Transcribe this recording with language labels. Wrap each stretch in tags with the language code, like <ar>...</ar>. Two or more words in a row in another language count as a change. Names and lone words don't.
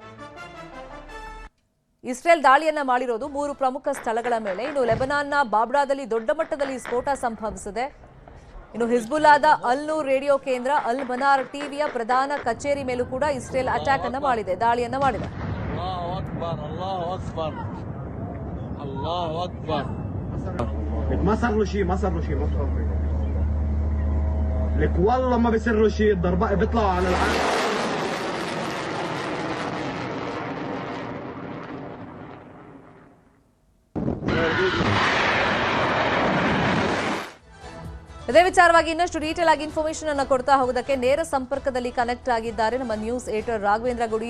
<kn>ಇಸ್ರೇಲ್ ದಾಳಿಯನ್ನ ಮಾಡಿರೋದು 3 ಪ್ರಮುಖ ಸ್ಥಳಗಳ ಮೇಲೆ. ಇನ್ನು ಲೆಬನಾನ್ನ ಬಾಬ್ಡಾದಲ್ಲಿ ದೊಡ್ಡ ಮಟ್ಟದಲ್ಲಿ ಸ್ಫೋಟ ಸಂಭವಿಸಿದೆ. ಇನ್ನು ಹಿಜ್ಬುಲ್ಲಾದ ಅಲ್ ನೂರ್ ರೇಡಿಯೋ ಕೇಂದ್ರ, ಅಲ್ ಮನಾರ್ ಟಿವಿಯ ಪ್ರಧಾನ ಕಚೇರಿ ಮೇಲೂ ಕೂಡ ಇಸ್ರೇಲ್ ಅಟ್ಯಾಕ್ ಅನ್ನ ಮಾಡಿದೆ, ದಾಳಿಯನ್ನ ಮಾಡಿದೆ.</kn> <ar>ما صار له شيء لك والله ما بيصير له شيء. الضرباء بيطلعوا على العالم.</ar> <kn>ಇದೇ ವಿಚಾರವಾಗಿ ಇನ್ನಷ್ಟು ಡೀಟೇಲ್ ಆಗಿ ಇನ್ಫಾರ್ಮೇಶನ್ ಅನ್ನು ಕೊಡ್ತಾ ಹೋಗೋದಕ್ಕೆ ನೇರ ಸಂಪರ್ಕದಲ್ಲಿ ಕನೆಕ್ಟ್ ಆಗಿದ್ದಾರೆ ನಮ್ಮ</kn> <en>news editor</en> <kn>ರಾಘವೇಂದ್ರ ಗುಡಿ.</kn>